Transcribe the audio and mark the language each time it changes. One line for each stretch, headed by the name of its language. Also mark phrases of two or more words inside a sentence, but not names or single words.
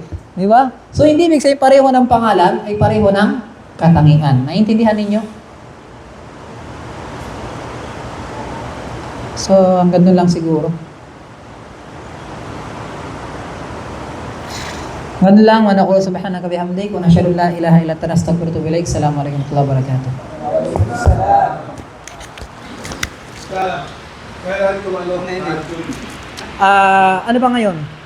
Filipino: Di ba? So, hindi ibig sabihin pareho ng pangalan ay pareho ng katangian. Naiintindihan ninyo? So, hanggang doon lang siguro. Ganun lang,
Arabic: ونقول سبحانك بحمدك ونشهد أن لا إله إلا أنت نستغفرك ونتوب إليك. السلام عليكم ورحمة الله وبركاته. وعليكم السلام.
Filipino: Kaya ko ano na yun. Ano ba ngayon?